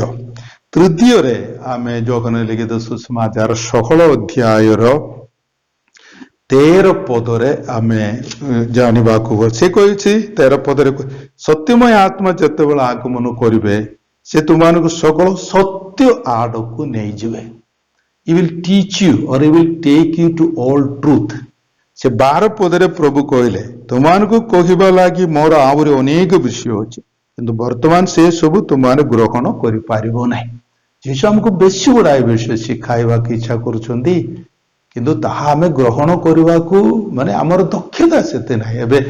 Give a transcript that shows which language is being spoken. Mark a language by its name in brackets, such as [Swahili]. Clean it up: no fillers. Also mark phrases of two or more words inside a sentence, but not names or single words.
[Odia] ତୃତୀୟରେ ଆମେ ଯୋହନ ଲିଖିତ ସୁସମାଚାର 16 ଅଧ୍ୟାୟର 13 ପଦରେ ଆମେ ଜାଣିବାକୁ ହୁଏ। ସେ କହିଛି 13 ପଦରେ, ସତ୍ୟମୟ ଆତ୍ମା ଯେତେବେଳେ ଆଗମନ କରିବେ ସେ ତୁମମାନଙ୍କୁ সকল ସତ୍ୟ ଆଡ଼କୁ ନେଇଯିବେ। [English] He will teach you or he will take you to all truth। [Odia] ସେ 12 ପଦରେ ପ୍ରଭୁ କହିଲେ, ତୁମମାନଙ୍କୁ କହିବା ଲାଗି ମୋର ଆହୁରି ଅନେକ ବିଷୟ ଅଛି, କିନ୍ତୁ ବର୍ତ୍ତମାନ ସେ ସବୁ ତୁମମାନେ ଗ୍ରହଣ କରିପାରିବ ନାହିଁ। ଯୀଶୁ ଆମକୁ ବେଶୀ ଗୁଡ଼ାଏ ବିଷୟ ଶିଖାଇବାକୁ ଇଚ୍ଛା କରୁଛନ୍ତି, କିନ୍ତୁ ତାହା ଆମେ ଗ୍ରହଣ କରିବାକୁ ମାନେ ଆମର ଦକ୍ଷତା ସେତେ ନାହିଁ।